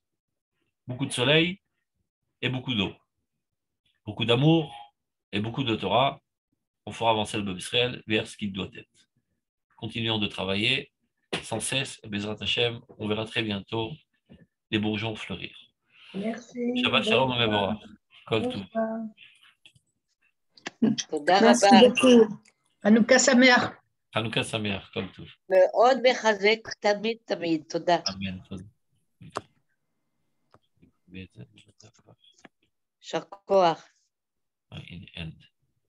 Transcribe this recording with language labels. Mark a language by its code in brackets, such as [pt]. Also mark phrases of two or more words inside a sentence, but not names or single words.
[fr] Beaucoup de soleil et beaucoup d'eau. Beaucoup d'amour et beaucoup de Torah. On fera avancer le peuple Israël vers ce qu'il doit être. Continuons de travailler sans cesse. Et Bezrat Hashem, on verra très bientôt les bourgeons fleurir. Merci. [he] שבת שלום מבורך. כל טוב. [fr] Merci beaucoup. [he] חנוכה שמח. חנוכה שמח כל טוב. מאוד מחזק תמיד תמיד, תודה. Amen. יישר כוח. [en] In the end.